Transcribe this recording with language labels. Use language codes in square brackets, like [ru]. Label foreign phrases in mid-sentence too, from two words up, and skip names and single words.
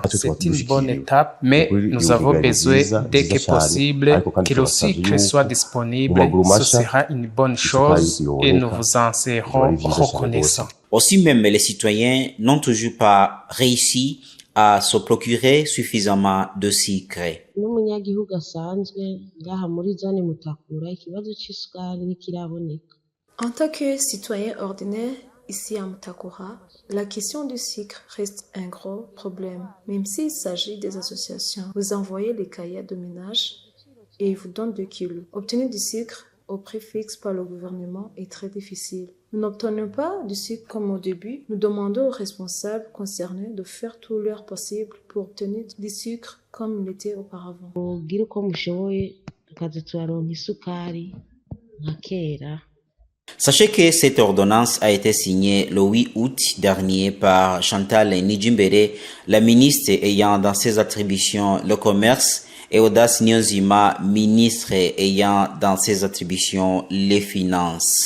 [fr] C'est une bonne étape, mais nous avons besoin, dès que possible, que le sucre soit disponible. Ce sera une bonne chose et nous vous en serons reconnaissants. Aussi même, les citoyens n'ont toujours pas réussi à se procurer suffisamment de sucre. [rn] n'umunyagihugu asanzwe ngaha muri zone Mutakura ikibazo c'isukari ntikiraboneka. [fr] En tant que citoyen ordinaire, ici à Mutakura, la question du sucre reste un gros problème. Même s'il s'agit des associations, vous envoyez les cahiers de ménage et ils vous donnent 2 kilos. Obtenir du sucre au prix fixe par le gouvernement est très difficile. Nous n'obtenons pas du sucre comme au début. Nous demandons aux responsables concernés de faire tout leur possible pour obtenir du sucre comme il était auparavant. [rn] Mugire uko mushoboye tukaza turaronka isukari nka kera. [fr] Sachez que cette ordonnance a été signée le 8 août dernier par Chantal Nijimbere, la ministre ayant dans ses attributions le commerce, et Audace Nyonzima, ministre ayant dans ses attributions les finances.